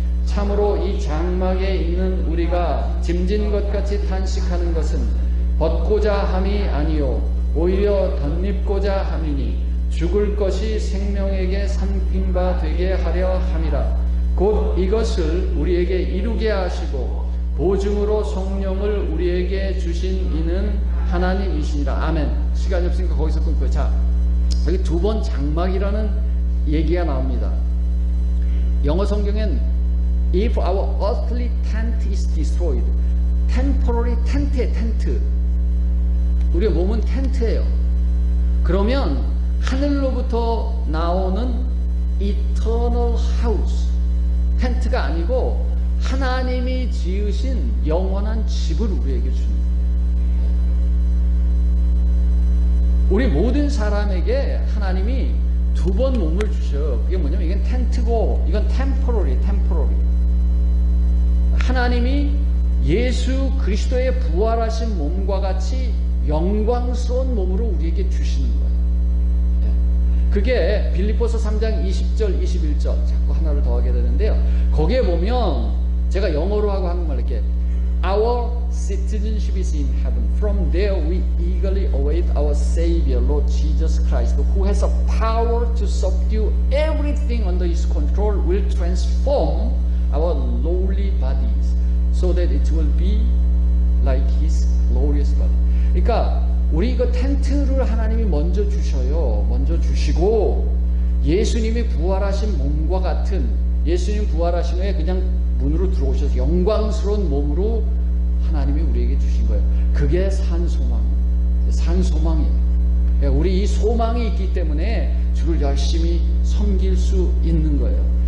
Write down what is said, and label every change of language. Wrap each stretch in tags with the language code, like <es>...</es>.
<ko>참으로 이 장막에 있는 우리가 짐진 것 같이 탄식하는 것은 벗고자 함이 아니요 오히려 덧입고자 함이니 죽을 것이 생명에게 삼킨 바 되게 하려 함이라. 곧 이것을 우리에게 이루게 하시고 보증으로 성령을 우리에게 주신 이는 하나님이시니라. 아멘. 시간이 없으니까 거기서 끊고요. 자, 여기 두 번 장막이라는 얘기가 나옵니다. 영어 성경엔</ko> <en>If our earthly tent is destroyed, temporary tent</en> <ko>에 텐트. 우리의 몸은 텐트예요. 그러면 하늘로부터 나오는</ko> <en>eternal house,</en> <ko>텐트가 아니고 하나님이 지으신 영원한 집을 우리에게 주는 거예요. 우리 모든 사람에게 하나님이 두 번 몸을 주셔요. 그게 뭐냐면 이건 텐트고 이건 temporary. 하나님이 예수 그리스도의 부활하신 몸과 같이 영광스러운 몸으로 우리에게 주시는 거예요. 그게 빌립보서 3장 20절 21절 자꾸 하나를 더하게 되는데요. 거기에 보면 제가 영어로 하고 한국말로 이렇게</ko> <en>Our citizenship is in heaven. From there we eagerly await our Savior, Lord Jesus Christ, who has a power to subdue everything under His control, will transform our lowly bodies so that it will be like His glorious body.</en> <ko>그러니까 우리 이거 텐트를 하나님이 먼저 주셔요. 먼저 주시고 예수님이 부활하신 몸과 같은 예수님 부활하신 후에 그냥 문으로 들어오셔서 영광스러운 몸으로 하나님이 우리에게 주신 거예요. 그게 산소망이에요. 우리 이 소망이 있기 때문에 주를 열심히 섬길 수 있는 거예요.</ko>